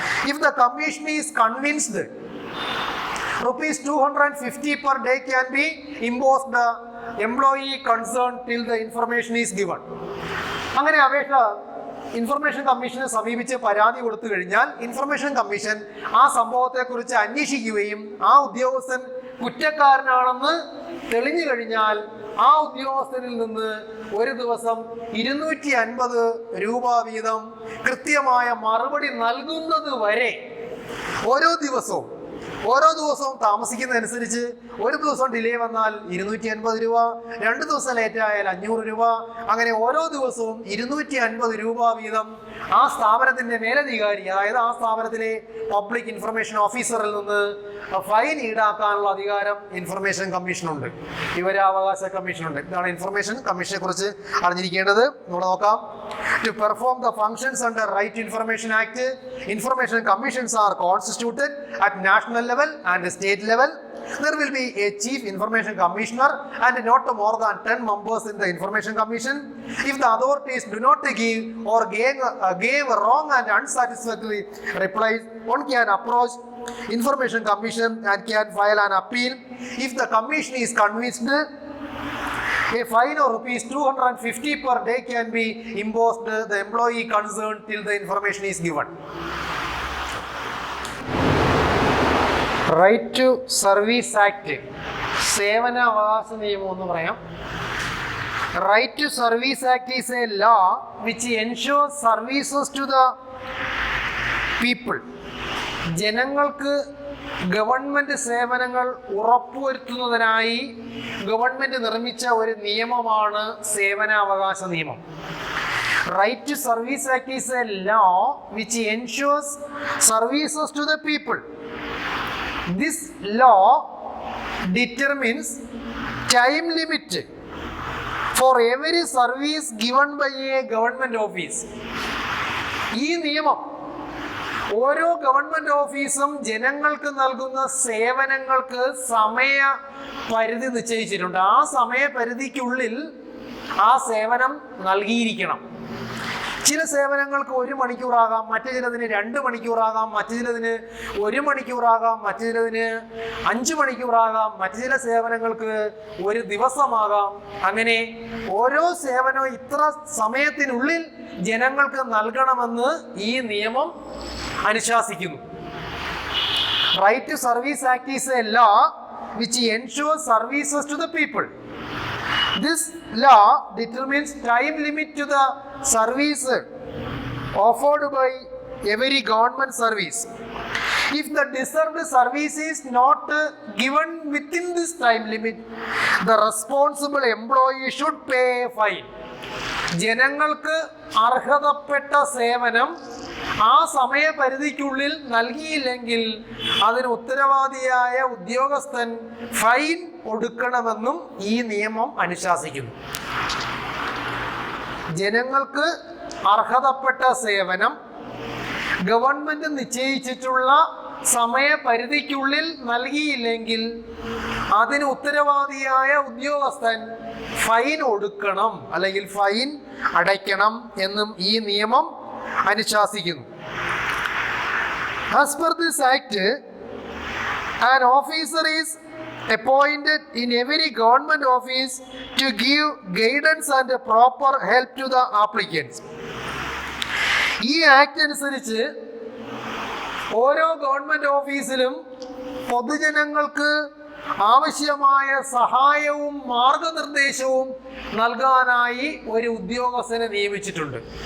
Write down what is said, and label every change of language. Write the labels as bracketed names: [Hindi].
[English] If the commission is convinced, ₹250 per day can be imposed the employee concerned till the information is given. [Malayalam] അങ്ങനെ അപേക്ഷ information കമ്മീഷനെ സമീപിച്ച് പരാതി കൊടുത്തു കഴിഞ്ഞാൽ ഇൻഫർമേഷൻ കമ്മീഷൻ ആ സംഭവത്തെക്കുറിച്ച് അന്വേഷിക്കുകയും ആ ഉദ്യോഗസ്ഥൻ കുറ്റക്കാരനാണെന്ന് തെളിഞ്ഞു കഴിഞ്ഞാൽ ആ ഉദ്യോഗസ്ഥനിൽ നിന്ന് ഒരു ദിവസം 250 രൂപ വീതം കൃത്യമായ മറുപടി നൽകുന്നത് വരെ ഓരോ ദിവസവും ഓരോ ദിവസവും താമസിക്കുന്നതനുസരിച്ച് ഒരു ദിവസം ഡിലേ വന്നാൽ 250 രൂപ, 2 ദിവസം ലേറ്റ് ആയാൽ 500 രൂപ, അങ്ങനെ ഓരോ ദിവസവും 250 രൂപ വീതം ആ സ്ഥാപനത്തിന്റെ മേലധികാരി, അതായത് ആ സ്ഥാപനത്തിലെ പബ്ലിക് ഇൻഫർമേഷൻ ഓഫീസറിൽ നിന്ന് ഫൈൻ ഈടാക്കാനുള്ള അധികാരം ഇൻഫർമേഷൻ കമ്മീഷനുണ്ട്, വിവരാവകാശ കമ്മീഷനുണ്ട്. ഇതാണ് ഇൻഫർമേഷൻ കമ്മീഷനെ കുറിച്ച് അറിഞ്ഞിരിക്കേണ്ടത്. നമ്മൾ നോക്കാം. [English] To perform the functions under Right to Information Act, information commissions are constituted at national level and state level. There will be a chief information commissioner and not more than 10 members in the information commission. If the authorities do not give or gave wrong and unsatisfactory replies, one can approach information commission and can file an appeal. If the commission is convinced, a fine of rupees 250 per day can be imposed the employee concerned till the information is given. [Malayalam] Right to Service Act, സേവന അവകാശ നിയമം എന്ന് പറയാം. [English] Right to Service Act is a law which ensures services to the people. [Malayalam] ജനങ്ങൾക്ക് government സേവനങ്ങൾ ഉറപ്പുവരുത്തുന്നതിനായി government നിർമ്മിച്ച ഒരു നിയമമാണ് സേവനാവകാശ നിയമം. [English] Right to Service Act is a law which ensures services to the people. This law determines time limit for every service given by a government office. [Malayalam] ഈ നിയമം ഓരോ government ഓഫീസും ജനങ്ങൾക്ക് നൽകുന്ന സേവനങ്ങൾക്ക് സമയ പരിധി നിശ്ചയിച്ചിട്ടുണ്ട്. ആ സമയപരിധിക്കുള്ളിൽ ആ സേവനം നൽകിയിരിക്കണം. ചില സേവനങ്ങൾക്ക് 1 മണിക്കൂറാകാം, മറ്റു ചിലതിന് 2 മണിക്കൂറാകാം, മറ്റു ചിലതിന് 1 മണിക്കൂറാകാം, മറ്റു ചിലതിന് 5 മണിക്കൂറാകാം, മറ്റു ചില സേവനങ്ങൾക്ക് 1 ദിവസമാകാം. അങ്ങനെ ഓരോ സേവനവും ഇത്ര സമയത്തിനുള്ളിൽ ജനങ്ങൾക്ക് നൽകണമെന്ന് ഈ നിയമം അനുശാസിക്കുന്നു. [English] Right to Service Act is a law which ensures services to the people. This law determines time limit to the service offered by every government service. If the deserved service is not given within this time limit, the responsible employee should pay a fine. [Malayalam] ജനങ്ങൾക്ക് അർഹതപ്പെട്ട സേവനം ആ സമയപരിധിക്കുള്ളിൽ നൽകിയില്ലെങ്കിൽ അതിന് ഉത്തരവാദിയായ ഉദ്യോഗസ്ഥൻ fine ഒടുക്കണമെന്നും ഈ നിയമം അനുശാസിക്കുന്നു. ജനങ്ങൾക്ക് അർഹതപ്പെട്ട സേവനം ഗവൺമെന്റ് നിശ്ചയിച്ചിട്ടുള്ള സമയപരിധിക്കുള്ളിൽ നൽകിയില്ലെങ്കിൽ അതിന് ഉത്തരവാദിയായ ഉദ്യോഗസ്ഥൻ ഫൈൻ ഒടുക്കണം അല്ലെങ്കിൽ ഫൈൻ അടയ്ക്കണം എന്നും ഈ നിയമം അനുശാസിക്കുന്നു. [English] As per this act, an officer is appointed in every government office to give guidance and proper help to the applicants. [Malayalam] ഈ ആക്ട് അനുസരിച്ച് ഓരോ ഗവൺമെന്റ് ഓഫീസിലും പൊതുജനങ്ങൾക്ക് ആവശ്യമായ സഹായവും മാർഗനിർദ്ദേശവും നൽകാനായി ഒരു ഉദ്യോഗസ്ഥനെ നിയമിച്ചിട്ടുണ്ട്.